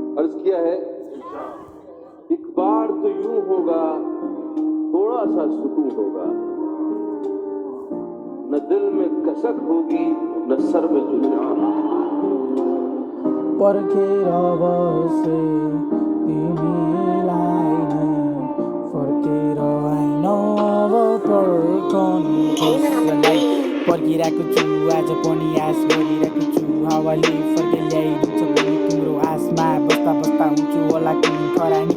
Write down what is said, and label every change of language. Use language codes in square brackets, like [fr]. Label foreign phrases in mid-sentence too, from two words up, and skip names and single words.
[hi] अर्ज किया है, एक बार तो यूं होगा, थोड़ा सा सुकून होगा, न दिल में कसक होगी न सर में जुनून। [ne] पर्खेर बसे तिमीलाई नै फर्केर आइन पर्खनु कसलाई। पर्खिरहेको छु आज पनि आश गरिरहेको छु, हावाले फर्के ल्याइदिन्छ भने तिम्रो आसमा बस्दा बस्दा हुन्छु होला कुनै खरानी।